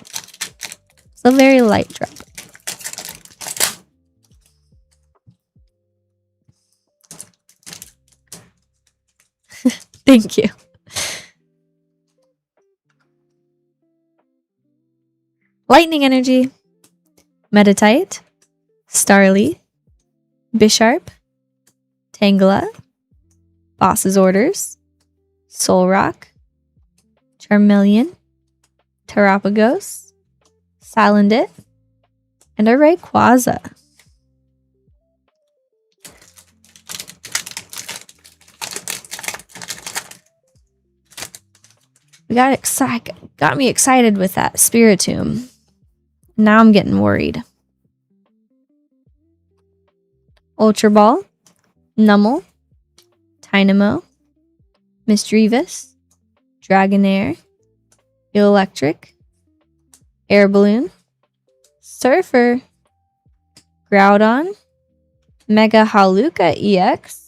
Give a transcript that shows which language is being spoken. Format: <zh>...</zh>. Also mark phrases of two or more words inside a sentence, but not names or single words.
<en>It's a very light drop. Thank you. Lightning Energy, Meditite, Starly, Bisharp, Tangela, Boss's Orders, Solrock, Charmeleon, Terapagos, Salandit, and a Rayquaza. We got me excited with that Spiritomb. Now I'm getting worried. Ultra Ball, Numel, Tynamo, Misdreavus, Dragonair, Electric, Air Balloon, Surfer, Groudon, Mega Haluka EX.</en>